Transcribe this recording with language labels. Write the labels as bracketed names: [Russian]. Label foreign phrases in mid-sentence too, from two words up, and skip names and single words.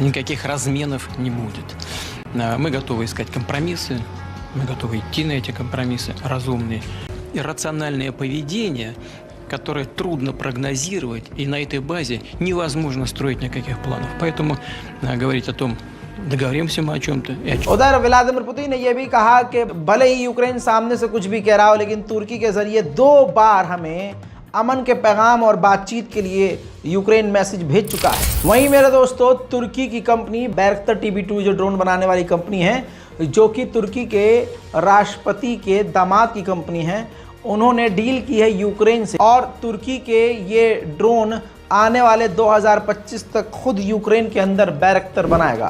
[Russian] Никаких разменов не будет. Мы готовы искать компромиссы, мы готовы идти на эти компромиссы разумные. Иррациональное поведение, которое трудно прогнозировать, и на этой базе невозможно строить никаких планов. Поэтому говорить о том, договоримся мы о чем-то. [Hindi] उधर व्लादिमीर पुतिन ने यह भी कहा कि भले ही यूक्रेन सामने से कुछ भी कह रहा हो, लेकिन तुर्की के जरिए 2 बार हमें अमन के पैगाम और बातचीत के लिए यूक्रेन मैसेज भेज चुका है। वहीं मेरे दोस्तों, तुर्की की कंपनी बैरक्टर TB2 जो ड्रोन बनाने वाली कंपनी है, जो कि तुर्की के राष्ट्रपति के दामाद की कंपनी है, उन्होंने डील की है यूक्रेन से, और तुर्की के ये ड्रोन आने वाले 2025 तक खुद यूक्रेन के अंदर बैरक्टर बनाएगा।